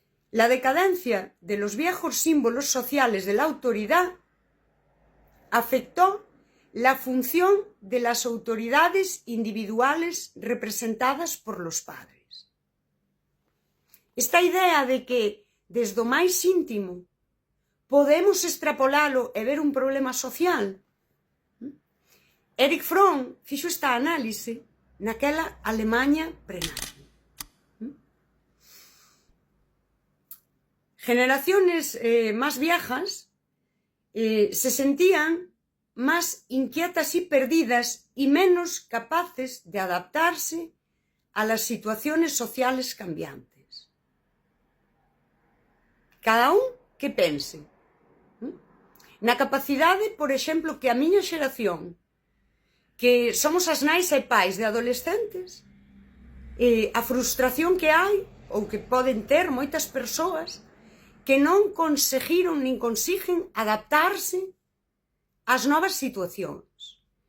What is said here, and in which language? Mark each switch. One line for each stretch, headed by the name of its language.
Spanish: La decadencia de los viejos símbolos sociales de la autoridad afectó la función de las autoridades individuales representadas por los padres.
Galician: Esta idea de que desde o máis íntimo podemos extrapolalo e ver un problema social. Erich Fromm fixo esta análise naquela Alemanha prenazi.
Spanish: Generaciones más viejas se sentían más inquietas y perdidas y menos capaces de adaptarse a las situaciones sociales cambiantes.
Galician: Cada un que pense na capacidade, por exemplo, que a miña xeración, que somos as nais e pais de adolescentes, a frustración que hai ou que poden ter moitas persoas que non conseguiron nin consiguen adaptarse ás novas situacións.